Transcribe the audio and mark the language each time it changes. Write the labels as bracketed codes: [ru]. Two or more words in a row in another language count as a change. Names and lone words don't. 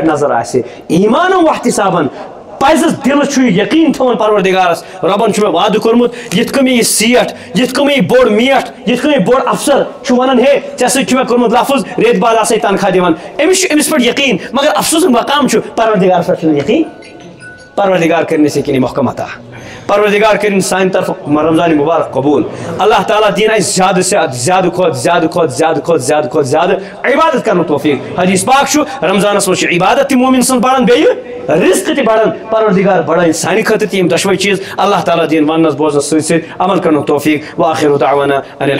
[ks] نظر آسہِ [ar] ایمانن واحتسابن [ks] پزس دلس چھُ یقین تھاوُن پروردگارس رۄبن چھُ مےٚ وعدٕ کوٚرمُت یِتھ کٔنۍ مےٚ یہِ سیٹھ یِتھ کٔنۍ مےٚ یہِ بوٚڑ میٹھ یِتھ کٔنۍ مےٚ بوٚڑ افسر چھُ ونان ہے ژےٚ سۭتۍ چھُ مےٚ کوٚرمُت لفظ رٮ۪تۍ بعد آسے تنخواہ دِوان أمِس چھُ أمِس پٮ۪ٹھ یقین مگر افسوٗسُک مقام چھُ پروردگارس پٮ۪ٹھ چھُنہٕ یقین پروردگار کرنس یقین محکم عطا پروردگار کرن سانہِ طرف رمضان مبارک قبول اللہ تعالیٰ دین اسہِ زیادٕ سے زیادٕ کھۄتہٕ زیادٕ عبادت کرنُک توفیق حدیث پاک چھُ رمضانس منٛز چھُ عبادت تہِ مومن سٕنٛز بڑان بیٚیہِ رزق تہِ بڑان پروردگار بڑٲیِن سانہِ خٲطرٕ تہِ یِم دۄشوے چیٖز اللہ تعالیٰ دین وننس بوزنس سۭتۍ سۭتۍ عمل کرنُک توفیق [ar] وآخر دعوانا